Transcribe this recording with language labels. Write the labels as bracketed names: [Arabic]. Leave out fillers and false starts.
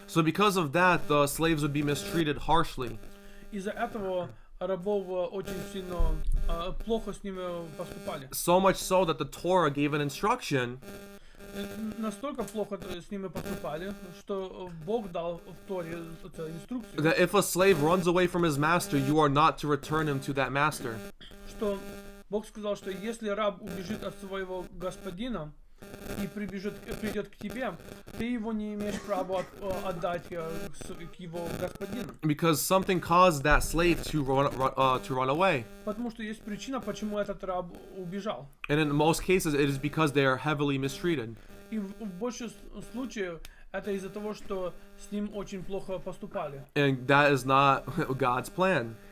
[English] So because of that, the slaves would be mistreated harshly. [Russian] Из-за этого рабов очень сильно плохо с ними поступали. [English] So much so that the Torah gave an instruction [Russian] Настолько плохо с ними поступали, что Бог дал в Торе инструкцию, [English] that if a slave runs away from his master, you are not to return him to that master. [Russian] Что Бог сказал, что если раб убежит от своего господина и придет к тебе, ты его не имеешь права отдать к его господину. [English] Because something caused that slave to run away. [Russian] Потому что есть причина, почему этот раб убежал. [English] And in most cases, it is because they are heavily mistreated. [Russian] И в большинстве случаев это из-за того, что с ним очень плохо поступали. [English] And that is not God's plan.